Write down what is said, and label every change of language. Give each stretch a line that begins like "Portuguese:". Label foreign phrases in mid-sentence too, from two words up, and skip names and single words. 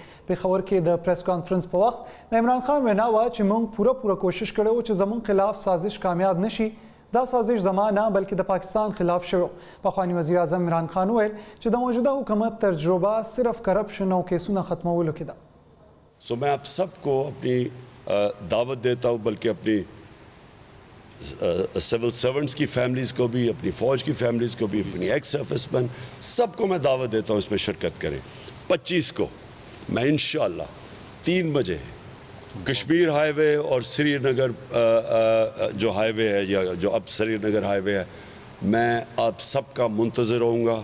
Pashto: پېښور کې د پریس کانفرنس په وخت د عمران خان وینا وه چې موږ پوره کوشش کړی و چې زموږ خلاف سازش کامیاب نشي. دا سازش زما نه بلکې د پاکستان خلاف شوی. پخواني وزیر اعظم عمران خان وویل چې د موجوده حکومت تجربه صرف کرپشن او کیسونه ختمولو کې ده.
Urdu: سو میں آپ سب کو اپنی دعوت دیتا ہوں، بلکہ اپنی
English: civil servants
Urdu: کی فیملیز کو بھی، اپنی فوج کی فیملیز کو بھی، اپنی
English: ex-service men
Urdu: سب کو میں دعوت دیتا ہوں اس میں شرکت کریں. 25 کو میں انشاءاللہ 3 بجے کشمیر ہائی وے اور سری نگر جو ہائی وے ہے یا جو اب سری نگر ہائی وے ہے، میں آپ سب کا منتظر رہوں گا.